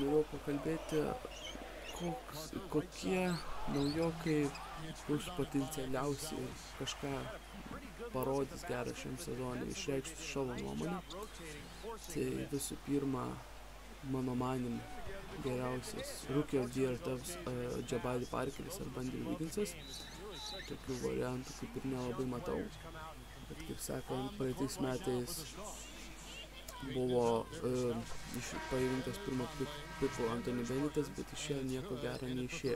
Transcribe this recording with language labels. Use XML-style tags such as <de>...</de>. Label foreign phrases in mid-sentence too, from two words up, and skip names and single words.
<lt>Norėjau pakalbėti, kokie naujokai bus potencialiausi ir kažką parodys gerą šiam sezonui, išreikšti savo nuomonę. Tai visų pirma, mano manymu, geriausias</lt> <en>rookie of the year</en> <lt>taps Jabari Parkeris ar Bandy Wigginsas. Tokių variantų kaip ir nelabai matau, bet kaip sakant, praeitais metais buvo paimtas pirmo piku Anthony Bennettas, bet išėjo nieko gero neišėjo.</lt>